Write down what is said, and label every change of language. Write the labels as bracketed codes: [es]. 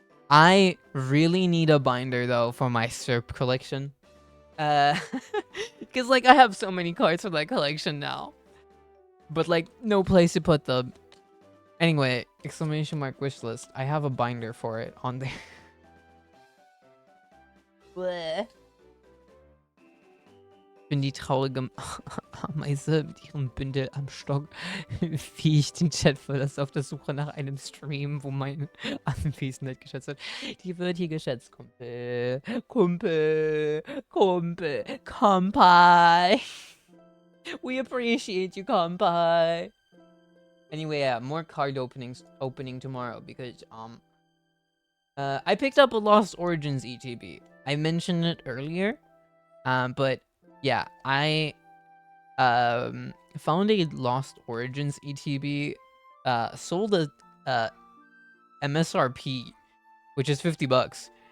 [en] I really need a binder though for my SERP collection. Because like I have so many cards for that collection now. But like no place to put them. Anyway, exclamation mark wishlist. I have a binder for it on there. Bleh. [de] Bin die traurige Ameise mit ihrem Bündel am Stock, wie ich den Chat verlasse auf der Suche nach einem Stream, wo meine Anwesenheit geschätzt wird. Die wird hier geschätzt, Kumpel. Kumpel. Kumpel. Kampai. [en] We appreciate you, Kampai. Anyway, yeah, more card opening tomorrow because I picked up a Lost Origins ETB. I mentioned it earlier, but yeah, I found a Lost Origins ETB, sold a MSRP, which is $50.